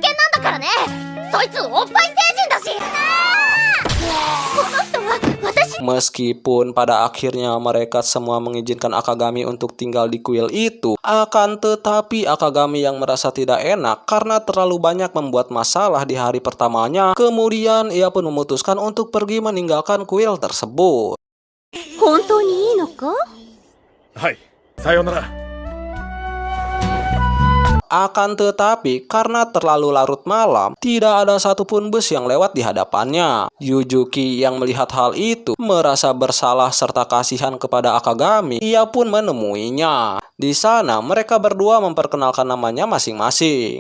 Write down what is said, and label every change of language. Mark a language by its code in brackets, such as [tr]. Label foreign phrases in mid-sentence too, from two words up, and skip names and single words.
[id] Meskipun pada akhirnya mereka semua mengizinkan Akagami untuk tinggal di kuil itu, akan tetapi Akagami yang merasa tidak enak karena terlalu banyak membuat masalah di hari pertamanya, kemudian ia pun memutuskan untuk pergi meninggalkan kuil tersebut. [ja] 本当にいいのか? はい、さようなら。 [id] Akan tetapi, karena terlalu larut malam, tidak ada satupun bus yang lewat di hadapannya. Yujuki yang melihat hal itu merasa bersalah serta kasihan kepada Akagami. Ia pun menemuinya. Di sana, mereka berdua memperkenalkan namanya masing-masing.